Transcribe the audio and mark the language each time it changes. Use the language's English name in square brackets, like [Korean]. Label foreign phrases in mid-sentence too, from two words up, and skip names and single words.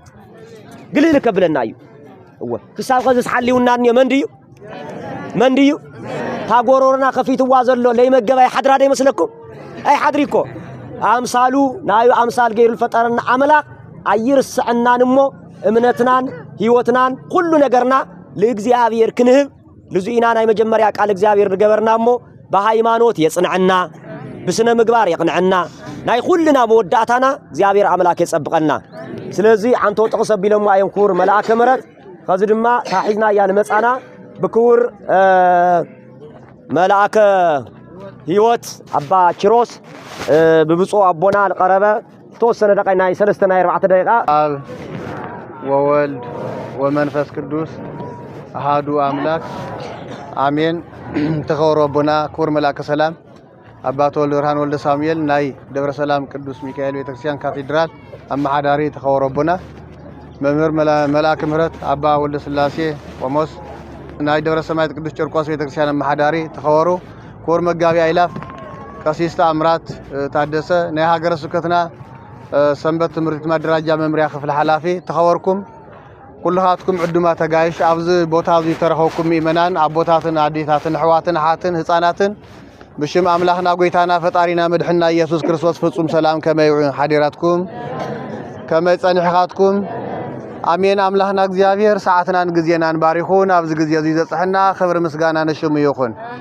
[Tigrinya] እዩ እወ ክሳብ ከዝስ ሓሊውና መንድዩ ታጎሮርና ከፊትዋ ዘሎ ለይመገባይ ሓድራ ደ ይመስለኩም አይ ሓድሪኮ አምሳሉ ናዩ አምሳል ገይሩ ፈጠረና አምላክ አይርስዕናን እሞ እምነትናን ህይወትናን ሁሉ ነገርና ለእግዚአብሔር ክንህብ ለዙኢና ናይ መጀመሪያ ቃል እግዚአብሔር ገበርና እሞ በሃይማኖት የጽንዕና በስነ ምግባር የቅንዕና ናይ ሁሉና መወዳታና እግዚአብሔር አምላክ የጸብቀና ስለዚህ አንተ ተቀሰቢለሙ አይንኩር መልአከ ምሕረት ከዚ ድማ ታሒዝና ያን መጻና በክቡር መልአከ ህይወት አባ ኪሮስ በብፁዕ አቦና ለቀረበ ተወሰነ ደቂቃ 3 እና 4 ደቂቃ [Geez] አብ ወወልድ ወመንፈስ ቅዱስ አሃዱ አምላክ አሜን [Tigrinya] ተኸወሩ አቦና ክቡር መልአከ ሰላም አባ ተወልደ ብርሃን ወልደ ሳሙኤል ናይ ደብረ ሰላም ቅዱስ ሚካኤል ቤተክርስቲያን ካቴድራል አማሃዳሪ ተኸወሩ አቦና መምህር መልአከ ምሕረት አባ ወልደ ስላሴ ቆሞስ ናይ ደብረ ሰማያት ቅዱስ ጨርቆስ ቤተክርስቲያን አማሃዳሪ ተኸወሩ ክቡር መጋቢ አይላፍ ቀሲስ ተአምራት ታደሰ ናይ ሀገረ ስብከትና ሰንበት ትምህርት ማደራጃ መምሪያ ክፍል ኃላፊ ተኸወርኩም ኩልሃትኩም ዕዱማ ተጋይሽ ኣብዚ ቦታ እዚ ተረኸብኩም ኢመናን አቦታትን አዴታትን ሕዋትን ሓትን ህፃናትን ብሽም አምላኽና ጎይታና ፈጣሪና መድሕና ኢየሱስ ክርስቶስ ፍጹም ሰላም ከመይ ሓዲራትኩም ከመይ ጸኒሕኻትኩም አሜን አምላኽና እግዚአብሔር ሰዓትናን ግዜናን ባሪኹን ኣብዚ ግዜ እዚ ዘጽሕና ክብሪ ምስጋና ንሽሙ ይኹን